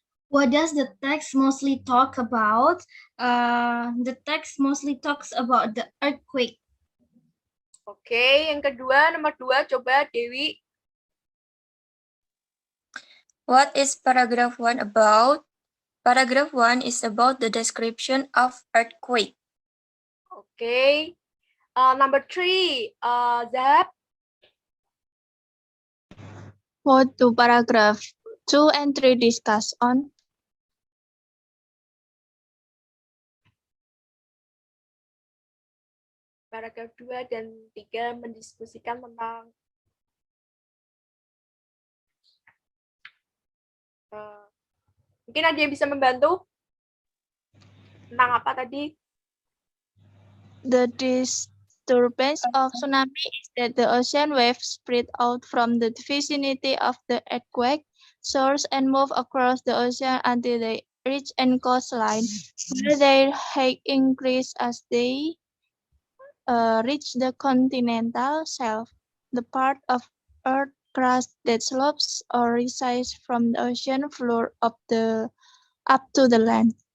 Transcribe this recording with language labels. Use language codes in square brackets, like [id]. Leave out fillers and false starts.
[en] What does the text mostly talk about? The text mostly talks about the earthquake. [id] Oke, yang kedua, nomor 2, coba Dewi. [en] What is paragraph 1 about? Paragraph 1 is about the description of earthquake. Oke. Number 3, Zahab. What do paragraph 2 and 3 discuss on? [id] Paragraf 2 dan 3 mendiskusikan tentang mungkin ada yang bisa membantu tentang apa tadi? [en] The disturbance of tsunami is that the ocean waves spread out from the vicinity of the earthquake source and move across the ocean until they reach the coastline, where their height increase as they reach the continental shelf, the part of earth crust that slopes or rises from the ocean floor up to the land.